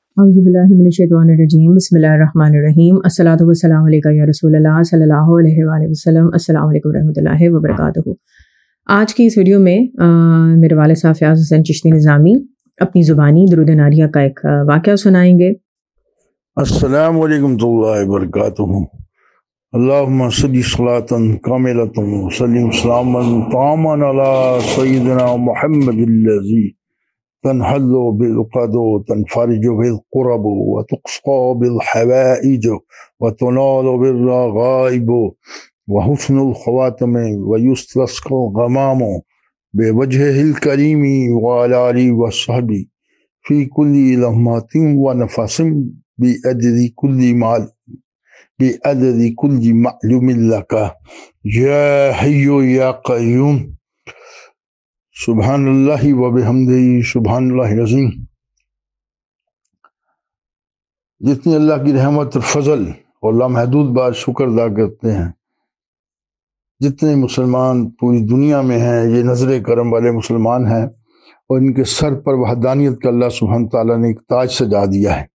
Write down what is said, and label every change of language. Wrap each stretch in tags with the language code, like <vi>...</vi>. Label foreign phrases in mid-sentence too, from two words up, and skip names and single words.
<ar>أعوذ بالله من الشيطان الرجيم بسم الله الرحمن الرحيم الصلاة والسلام عليك يا رسول الله صلى الله عليه وسلم السلام عليكم رحمة الله وبركاته.</ar> <ur>آج کی اس ویڈیو میں میرے والد صاحب فیاض حسین چشتی نظامی اپنی زبانی درود ناریہ کا ایک واقعہ سنائیں گے.</ur> <ar>السلام عليكم ورحمة الله وبركاته. اللهم صل صلاة كاملة وسلم سلاما تاما على سيدنا محمد الذي تنحل بالعقد وتنفرج بالقرب وتقضى بالحوائج وتنال بالرغائب وحسن الخواتم ويستسقى الغمام بوجه الكريم وعلى آله وصحبي في كل لمحة ونفس بعدد كل معلوم لك يا حي يا قيوم سبحان الله وبحمده سبحان الله العظيم.</ar> <ur>جتنی اللہ کی رحمت اور فضل اور لامحدود بار شکر ادا کرتے ہیں، جتنے مسلمان پوری دنیا میں ہیں یہ نظر کرم والے مسلمان ہیں اور ان کے سر پر وحدانیت کا اللہ سبحان تعالیٰ نے ایک تاج سجا دیا ہے.</ur>